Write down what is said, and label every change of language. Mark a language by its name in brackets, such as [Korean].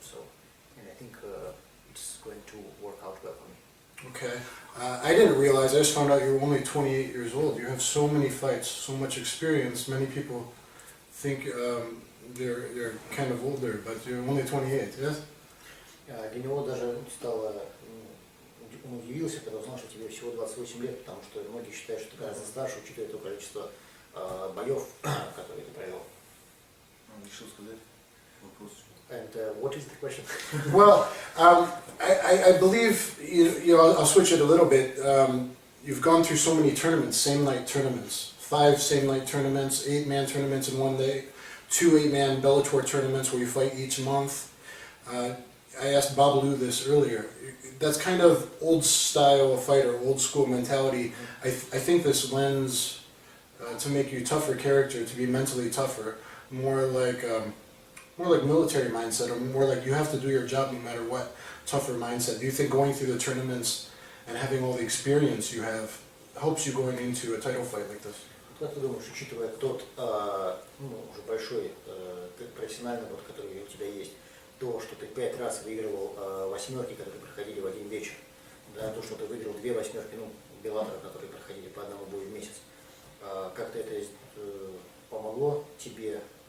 [English] So, and I think it's going to work out well for me. Okay. I didn't realize, I just found out you were only 28 years old. You have so many fights, so much experience. Many people think they're kind of older, but you're only 28, yes? [Russian] Для него даже стало, он удивился, когда узнал, что тебе всего 28 лет, потому что многие считают, что ты гораздо старше, учитывая то количество боев, которые ты провел. Решил сказать вопрос. [English] And what is the question? Well, I believe, I'll switch it a little bit. You've gone through so many tournaments, same-night tournaments. 5 same-night tournaments, 8-man tournaments in one day, 2 8-man Bellator tournaments where you fight each month. I asked Babalu this earlier. That's kind of old style fighter, old school mentality. I think this lends to make you tougher character, to be mentally tougher, more like military mindset, or more like you have to do your job no matter what, tougher mindset. Do you think going through the tournaments and having all the experience you have helps you going into a title fight like this? [Russian] Как ты думаешь, учитывая тот уже большой профессиональный опыт, который у тебя есть, то, что ты 5 раз выигрывал восьмерки, которые проходили в один вечер, да, то, что ты выиграл 2 восьмерки, Bellator, которые проходили по одному бою в месяц, как-то это помогло тебе